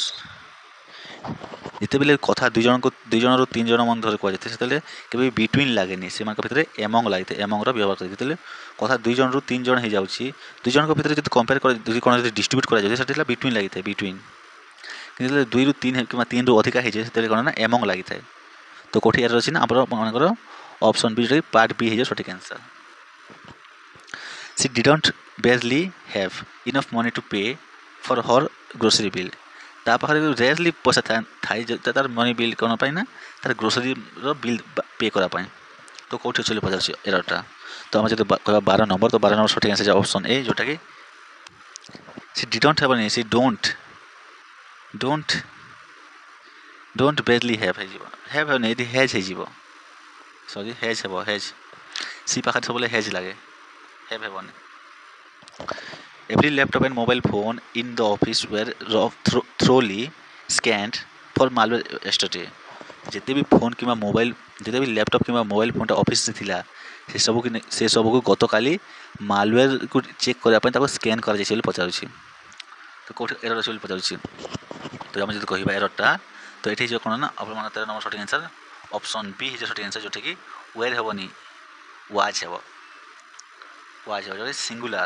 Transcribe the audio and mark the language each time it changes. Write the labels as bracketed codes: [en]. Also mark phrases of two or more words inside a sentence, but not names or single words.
[or] ଯେତେବେଳେ କଥା ଦୁଇ ଜଣରୁ 3 ଜଣ ମଧ୍ୟରେ କୁହାଯାଇଥାଏ ସେତେବେଳେ କେବେ ବିଟୱିନ୍ ଲାଗେନି, ସେମାନଙ୍କ ଭିତରେ ଏମଙ୍ଗ ଲାଗିଥାଏ, ଏମଙ୍ଗର ବ୍ୟବହାର କରିଥାଏ। ଯେତେବେଳେ କଥା 2 ଜଣରୁ 3 ଜଣ ହେଇଯାଉଛି, 2 ଜଣଙ୍କ ଭିତରେ ଯଦି କମ୍ପେୟାର କରା ଯଦି କ'ଣ ଯଦି ଡିଷ୍ଟ୍ରିବ୍ୟୁଟ୍ କରାଯାଉଛି ସେତେବେଳେ ବିଟୱିନ୍ ଲାଗିଥାଏ ବିଟୱିନ୍। କିନ୍ତୁ ଯେତେବେଳେ 2ରୁ 3 କିମ୍ବା 3ରୁ ଅଧିକା ହେଇଯାଏ ସେତେବେଳେ କ'ଣ ନା ଏମଙ୍ଗ ଲାଗିଥାଏ। ତ କେଉଁଠି ଏରର ଅଛି ନା ଆପଣମାନଙ୍କର ଅପସନ୍ ବି ଯେଉଁଟାକି ପାର୍ଟ ବି ହେଇଯିବ ସଠିକ୍ ଆନ୍ସର୍। [en] She didn't barely have enough money to pay for her grocery bill. [or] ତା ପାଖରେ ରେୟାରଲି ପଇସା ଥାଏ ତାର [en] money bill [or] କ'ଣ ପାଇଁ ନା ତାର ଗ୍ରୋସରୀର [en] bill pay [or] କରିବା ପାଇଁ। ତ କେଉଁଠି ଅଛି ବୋଲି ପଚାରୁଛି ଏରରଟା। ତ ଆମେ ଯଦି କହିବା 12 ନମ୍ବର, ତ 12 ନମ୍ବର ସଠିକ୍ ଆନ୍ସର୍ ଅପସନ୍ ଏ, ଯେଉଁଟାକି [en] she didn't [or] ହେବନି, [en] she don't barely have [or] ହେଇଯିବ, ହ୍ୟାଭ୍ ହେବନି, ଏଠି ହେଜ୍ ହେଇଯିବ, [en] sorry has [or] ହେବ, ହେଜ୍। ସି ପାଖରେ ସବୁବେଳେ ହେଜ୍ ଲାଗେ, ହ୍ୟାଭ୍ ହେବନି। [en] Every laptop and mobile phone in the office were thoroughly scanned for malware yesterday. [or] ଯେତେ ବି ଫୋନ୍ କିମ୍ବା ମୋବାଇଲ, ଯେତେ ବି ଲ୍ୟାପଟପ୍ କିମ୍ବା ମୋବାଇଲ ଫୋନ୍ଟା ଅଫିସରେ ଥିଲା ସେ ସବୁକୁ ଗତକାଲି ମାଲୱେୟାରକୁ ଚେକ୍ କରିବା ପାଇଁ ତାକୁ ସ୍କାନ୍ କରାଯାଇଛି ବୋଲି ପଚାରୁଛି। ତ କେଉଁଠି ଏରର ଅଛି ବୋଲି ପଚାରୁଛି। ତ ଆମେ ଯଦି କହିବା ଏରରଟା, ତ ଏଠି ହେଇଯିବ କ'ଣ ନା ଆପଣମାନଙ୍କ 13 ନମ୍ବର ସଠିକ୍ ଆନ୍ସର୍ ଅପସନ୍ ବି ହେଇଯିବ ସଠିକ୍ ଆନ୍ସର୍, ଯେଉଁଠିକି ୱେର୍ ହେବନି, ୱାଚ୍ ହେବ, ଯେଉଁଟା ସିଙ୍ଗୁଲାର।